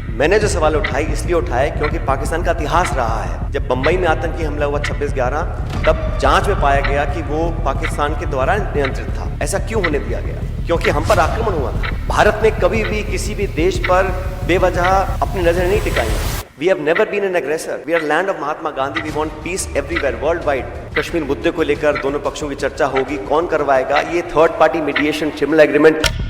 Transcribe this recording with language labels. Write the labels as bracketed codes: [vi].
[hi] मैंने जो सवाल उठाई इसलिए उठाए क्योंकि पाकिस्तान का इतिहास रहा है। जब बंबई में आतंकी हमला हुआ 26/11, तब जांच में पाया गया कि वो पाकिस्तान के द्वारा नियंत्रित था। ऐसा क्यों होने दिया गया? क्योंकि हम पर आक्रमण हुआ था। भारत ने कभी भी किसी भी देश पर बेवजह अपनी नजर नहीं टिकाई। [en] We have never been an aggressor. We are land of Mahatma Gandhi. We want peace everywhere, worldwide. [hi] Kashmir मुद्दे को लेकर दोनों पक्षों की चर्चा होगी। कौन करवाएगा? ये third party mediation, Shimla agreement.